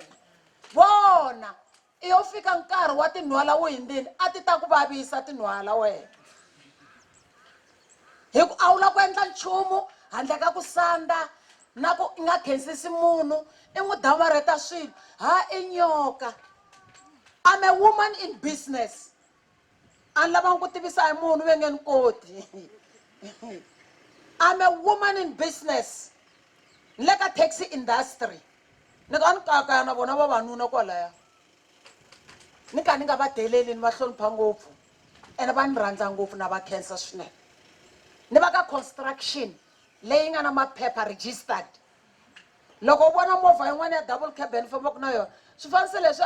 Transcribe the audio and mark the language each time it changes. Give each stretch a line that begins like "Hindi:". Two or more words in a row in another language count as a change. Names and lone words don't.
Tsonga: Vona i yo fika nkarhi wa tinhwala wu hindzini a ti ta ku vavisa tinhwala wena hi ku a wu la ku endla nchumu handle ka ku sanda na ku i nga khensisi munhu i n'wi damarheta swilo i nyoka.
English: I'm a woman in business.
Tsonga: Ani lava ku tivisa hi munhu ve nge ni koti.
English: I'm a woman in business.
Tsonga: Ni le ka
English: taxi industry.
Tsonga: Ni ka ni kaka na vona vavanuna kwalaya. Ni ka ni nga va deleli ni va hlonipha ngopfu ene va ni rhandza ngopfu na va khensa swinene. ni va ka construction leyi nga na maphepha registered loko u vona movha yin'wana ya
English: double cabin
Tsonga: fambaka na yona swifanisi leswi a